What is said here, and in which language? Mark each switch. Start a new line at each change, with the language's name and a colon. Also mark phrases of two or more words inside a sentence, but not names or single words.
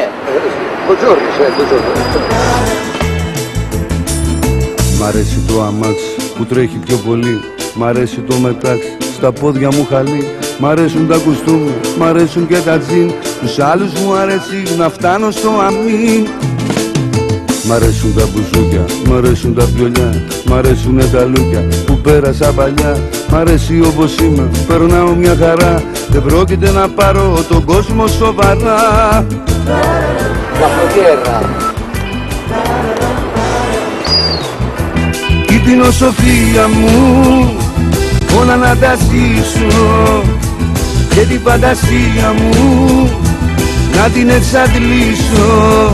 Italian: Buongiorno, buongiorno.
Greek: Μ' αρέσει το αμάξι που τρέχει πιο πολύ. Μ' αρέσει το μετάξι, στα πόδια μου χαλί. Μ' αρέσουν τα κουστούμια, μ' αρέσουν και τα τζιν. Τους άλλους μου αρέσει να φτάνω στο αμήν. Μ' αρέσουν τα μπουζούκια, μ' αρέσουν τα βιολιά. Μ' αρέσουνε τα λούκια που πέρασα παλιά. Μ' αρέσει όπως είμαι, περνάω μια χαρά. Δεν πρόκειται να πάρω τον κόσμο σοβαρά.
Italian: La frontiera.
Greek: Η φιλοσοφία μου όλα να τα ζήσω και την φαντασία μου να την εξαντλήσω.